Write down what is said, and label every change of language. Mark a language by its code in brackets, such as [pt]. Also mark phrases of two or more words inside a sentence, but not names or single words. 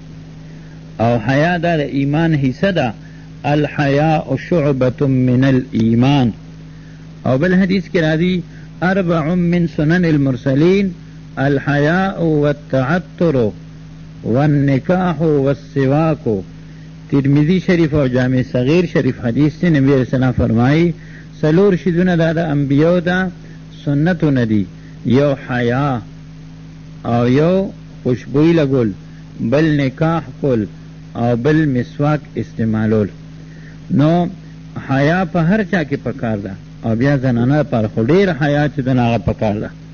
[ps] او حیا دا د ایمان حصه ده، [ar] الحیاء شعبة من الایمان. [ps] او بل حدیث کې راځي 4 [ar] من سنن المرسلین الحیاء والتعطر والنکاح والسواک. [ps] ترمذی شریف او جامع صغیر شریف حدیث سے نبی [ar] علیہ السلام [ps] فرمائی 4 شیزونه دا د انبیاء دا سنتونه دي، یو حیا او یو خوشبوئی لګول، بل نکاح کول او بل مسواک استعمالول. نو حیا په هر چا کې پکار ده او بیا زنانه پر خو ډېر حیا چې دنه هغه پکار ده.